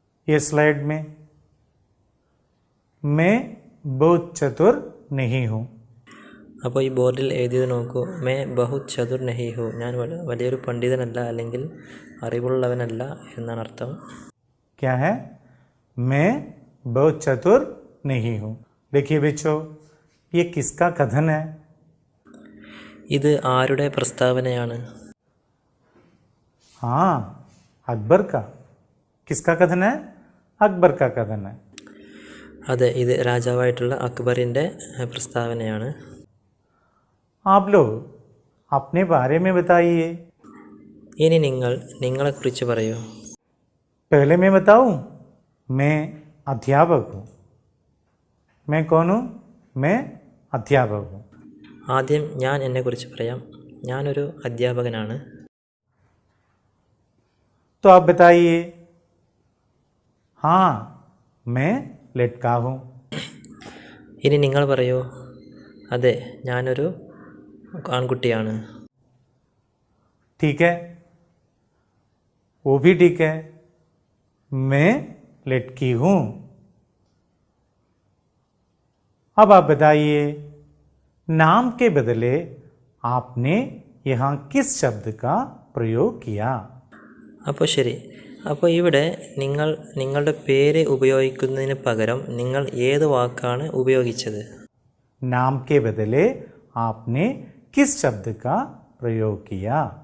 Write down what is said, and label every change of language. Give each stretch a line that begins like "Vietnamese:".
Hindi: ये स्लाइड में, मैं बहुत चतुर नहीं हूँ।
Malayalam: അപ്പോൾ ഈ ബോർഡിൽ എഴുതിയത് നോക്കൂ.
Hindi: മേ ബഹുത് ചതുർ നഹി ഹു,
Malayalam: ഞാൻ വലിയൊരു പണ്ഡിതനല്ല അല്ലെങ്കിൽ അറിവുള്ളവനല്ല എന്നാണ് അർത്ഥം.
Hindi: क्या है? मैं बहुत चतुर नहीं हूँ। देखिए बच्चों, ये किसका कथन है?
Malayalam: ഇത് ആരുടെ പ്രസ്താവനയാണ്?
Hindi: हाँ, अकबर का। किसका कथन है? अकबर का कथन है।
Malayalam: അതെ, ഇത് രാജാവായിട്ടുള്ള അക്ബറിൻ്റെ പ്രസ്താവനയാണ്.
Hindi: आप लोग अपने बारे में बताइए।
Malayalam: ഇനി നിങ്ങൾ നിങ്ങളെക്കുറിച്ച് പറയൂ.
Hindi: पहले मैं बताऊं, मैं अध्यापक हूँ. मैं कौन हूँ? मैं अध्यापक हूँ.
Malayalam: ആദ്യം ഞാൻ എന്നെക്കുറിച്ച് പറയാം. ഞാനൊരു അധ്യാപകനാണ്.
Hindi: तो आप बताइए. हाँ, मैं लड़का हूँ.
Malayalam: ഇനി നിങ്ങൾ പറയൂ. അതെ, ഞാനൊരു ആൺകുട്ടിയാണ്.
Hindi: ठीक है, वो भी ठीक है. मैं लड़की हूँ. अब आप बताइए, नाम के बदले आपने यहाँ किस शब्द का प्रयोग किया?
Malayalam: അപ്പോൾ ശരി. അപ്പോൾ ഇവിടെ നിങ്ങൾ നിങ്ങളുടെ പേര് ഉപയോഗിക്കുന്നതിന് പകരം നിങ്ങൾ ഏത് വാക്കാണ് ഉപയോഗിച്ചത്?
Hindi: नाम के बदले आपने किस शब्द का प्रयोग किया?